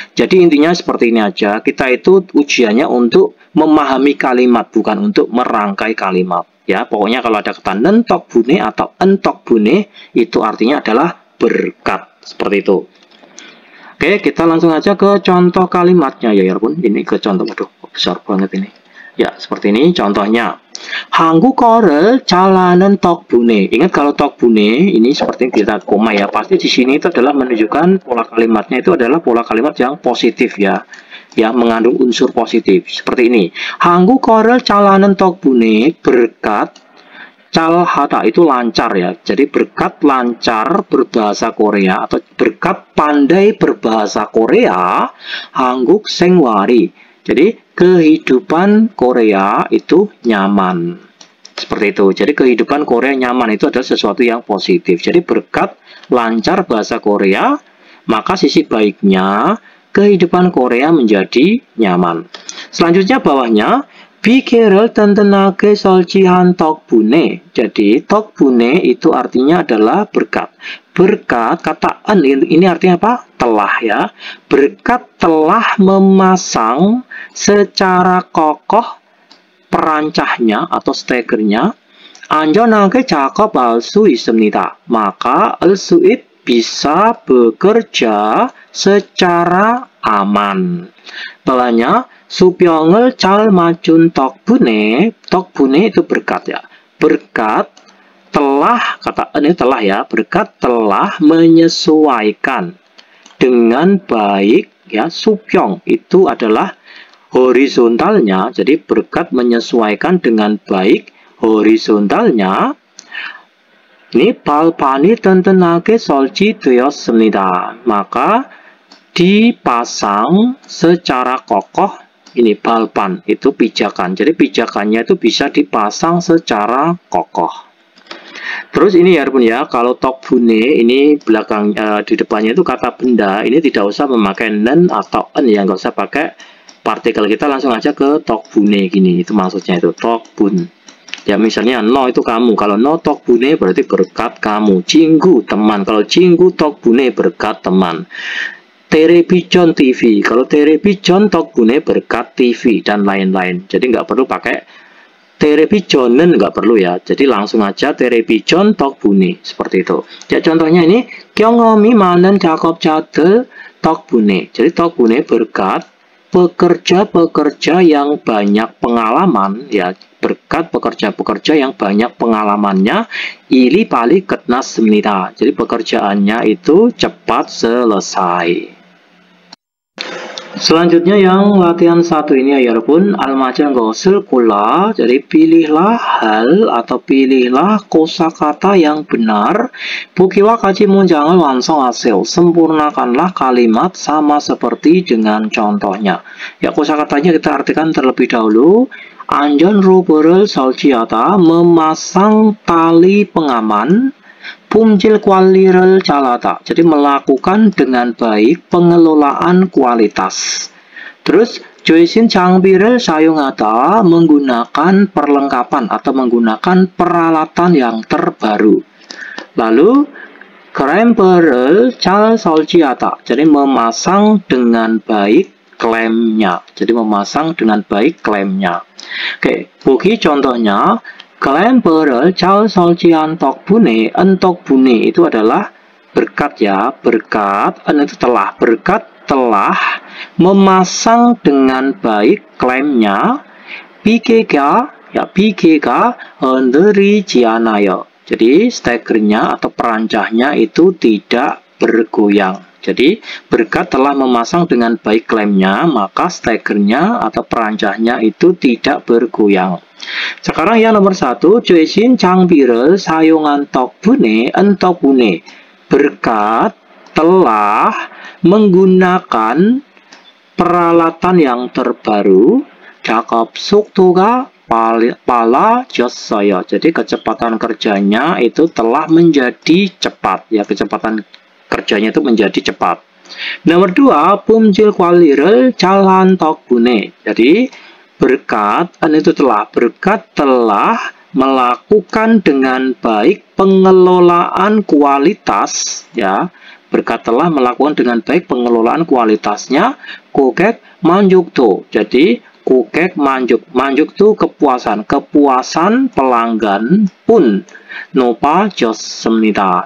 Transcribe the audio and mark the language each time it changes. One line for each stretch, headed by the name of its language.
Indonesian: Jadi intinya seperti ini aja. Kita itu ujiannya untuk memahami kalimat, bukan untuk merangkai kalimat. Ya, pokoknya kalau ada kata nen tokbune atau en tokbune itu artinya adalah berkat. Seperti itu. Oke, kita langsung aja ke contoh kalimatnya ya Yorobun. Ini ke contoh, waduh besar banget ini. Ya, seperti ini contohnya.
Korean: 한국어를 잘하는 덕분에.
Indonesian: Ingat kalau 덕분에 ini seperti kita koma ya. Pasti di sini itu adalah menunjukkan pola kalimatnya itu adalah pola kalimat yang positif ya. Ya, mengandung unsur positif. Seperti ini.
Korean: 한국어를 잘하는 덕분에
Indonesian: berkat calhata itu lancar ya. Jadi berkat lancar berbahasa Korea atau berkat pandai berbahasa Korea,
Korean: 한국 생활이.
Indonesian: Jadi kehidupan Korea itu nyaman. Seperti itu. Jadi kehidupan Korea nyaman itu adalah sesuatu yang positif. Jadi berkat lancar bahasa Korea, maka sisi baiknya kehidupan Korea menjadi nyaman. Selanjutnya bawahnya
Korean: 비계를 튼튼하게 설치한 덕분에.
Indonesian: Jadi 덕분에 itu artinya adalah berkat. Berkat kata en ini artinya apa? Telah ya. Berkat telah memasang secara kokoh perancahnya atau stekernya.
Korean: 안전하게 작업할 수 있습니다.
Indonesian: Maka al-suit bisa bekerja secara aman. Bawahnya
Korean: 수병을 잘 맞춘 덕분에.
Indonesian: 덕분에 itu berkat ya. Berkat telah, kata ini telah ya, berkat telah menyesuaikan dengan baik ya, supyong itu adalah horizontalnya. Jadi berkat menyesuaikan dengan baik horizontalnya.
Korean: Ini 발판이 튼튼하게 설치되었습니다.
Indonesian: maka dipasang secara kokoh. Ini balpan itu pijakan. Jadi pijakannya itu bisa dipasang secara kokoh. Terus ini ya Bun ya, kalau 덕분에 ini belakang di depannya itu kata benda, ini tidak usah memakai nen atau en ya, nggak usah pakai partikel, kita langsung aja ke 덕분에 gini, itu maksudnya itu 덕분. Ya misalnya no itu kamu, kalau no 덕분에 berarti berkat kamu. 친구 teman, kalau 친구 덕분에 berkat teman. Television TV, kalau television 덕분에 berkat TV dan lain-lain. Jadi nggak perlu pakai televisionen, nggak perlu ya. Jadi langsung aja television 덕분에 seperti itu. Ya contohnya ini
Korean: 경험이 많은 작업자들 덕분에.
Indonesian: Jadi 덕분에 berkat pekerja-pekerja yang banyak pengalaman ya, berkat pekerja-pekerja yang banyak pengalamannya
Korean: 일이 빨리 끝났습니다.
Indonesian: Jadi pekerjaannya itu cepat selesai. Selanjutnya yang latihan 1 ini ya
Korean: 여러분, 알맞은 것을 골라.
Indonesian: Jadi pilihlah hal atau pilihlah kosakata yang benar.
Korean: 보기와 같이 문장을 완성하세요.
Indonesian: Sempurnakanlah kalimat sama seperti dengan contohnya. Ya kosakatanya kita artikan terlebih dahulu.
Korean: 안전로브를 설치하다,
Indonesian: memasang tali pengaman.
Korean: 품질 관리를 잘하다,
Indonesian: jadi melakukan dengan baik pengelolaan kualitas. Terus
Korean: 조신 장비를 사용하다,
Indonesian: menggunakan perlengkapan atau menggunakan peralatan yang terbaru. Lalu
Korean: 크램프를 잘 설치하다,
Indonesian: jadi memasang dengan baik klemnya. Jadi memasang dengan baik klemnya. Oke, bogi contohnya
Korean: 크램프를 잘 설치한 덕분에,
Indonesian: 덕분에 itu adalah berkat ya, berkat, itu telah, berkat telah memasang dengan baik klemnya.
Korean: 비계가, ya 비계가 흔들리지 않아요.
Indonesian: Jadi stekernya atau perancahnya itu tidak bergoyang. Jadi berkat telah memasang dengan baik klemnya, maka stekernya atau perancahnya itu tidak bergoyang. Sekarang yang nomor 1,
Korean: 최신 장비를 사용한 덕분에,
Indonesian: 덕분에 berkat telah menggunakan peralatan yang terbaru.
Korean: 작업 속도가 빨라졌어요.
Indonesian: Jadi kecepatan kerjanya itu telah menjadi cepat ya, kecepatan kerjanya itu menjadi cepat. Nomor 2,
Korean: 품질 관리를 잘한 덕분에.
Indonesian: Jadi berkat, itu telah, berkat telah melakukan dengan baik pengelolaan kualitas ya. Berkat telah melakukan dengan baik pengelolaan kualitasnya.
Korean: 고객 만족도.
Indonesian: Jadi 고객 만족, 만족 itu kepuasan, kepuasan pelanggan pun
Korean: 높아졌습니다.